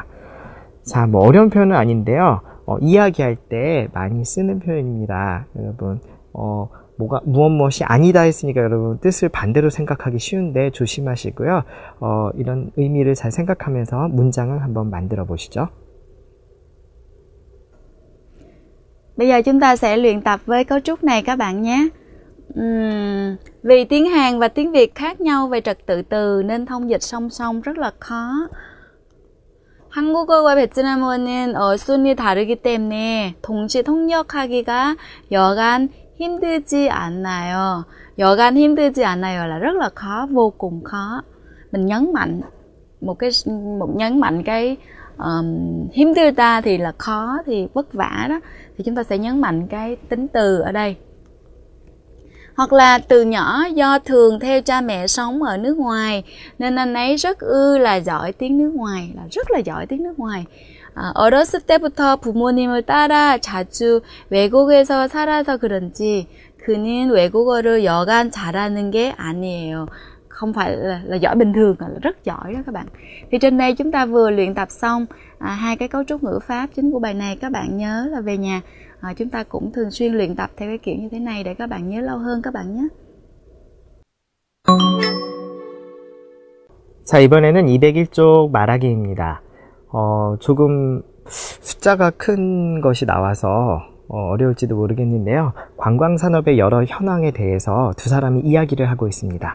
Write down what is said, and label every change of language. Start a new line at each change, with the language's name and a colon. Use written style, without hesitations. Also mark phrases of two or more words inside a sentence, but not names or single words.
Korean: 자, 뭐 어려운 표현은 아닌데요. 이야기할 때 많이 쓰는 표현입니다. 여러분, 무엇이 아니다 했으니까 여러분 뜻을 반대로 생각하기 쉬운데 조심하시고요. 이런 의미를 잘 생각하면서 문장을 한번 만들어 보시죠.
Vietnamese: Bây giờ chúng ta sẽ luyện tập với cấu trúc này các bạn nhé. Vì tiếng Hàn và tiếng Việt khác nhau về trật tự từ nên thông dịch song song rất là khó.
Korean: 한국어와 베트남어는 어순이 다르기 때문에 동시 통역하기가 여간 힘들지 않아요. 여간 힘들지 않아요
Vietnamese: là rất là khó, vô cùng khó. Mình nhấn mạnh cái 힘들다 thì là khó, thì vất vả đó, thì chúng ta sẽ nhấn mạnh cái tính từ ở đây. Hoặc là từ nhỏ do thường theo cha mẹ sống ở nước ngoài nên anh ấy rất là giỏi tiếng nước ngoài, là rất là giỏi tiếng nước ngoài.
Korean: 어렸을 때부터 부모님을 따라 자주 외국에서 살아서 그런지 그는 외국어를 여간 잘하는 게 아니에요.
Vietnamese: không phải là giỏi bình thường, mà là rất giỏi đó các bạn. Thì trên đây chúng ta vừa luyện tập xong hai cái cấu trúc ngữ pháp chính của bài này. Các bạn nhớ là về nhà chúng ta cũng thường xuyên luyện tập theo cái kiểu như thế này để các bạn nhớ lâu hơn các bạn nhé.
Korean: 자, 이번에는 201쪽 말하기입니다. 조금 숫자가 큰 것이 나와서 어려울지도 모르겠는데요. 관광산업의 여러 현황에 대해서 두 사람이 이야기를 하고 있습니다.